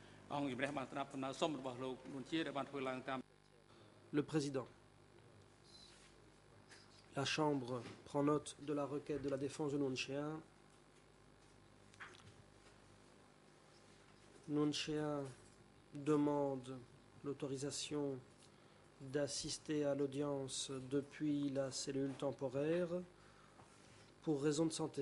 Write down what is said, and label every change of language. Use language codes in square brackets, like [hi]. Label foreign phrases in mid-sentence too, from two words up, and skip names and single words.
[km] អង្គជំរះបានស្ដាប់ដំណើរសុំរបស់លោកនួនជាដែលបានធ្វើឡើងតាម [fr] Le président. La Chambre prend note de la requête de la défense de Nunchea. Nunchea demande l'autorisation d'assister à l'audience depuis la cellule temporaire pour raison de santé.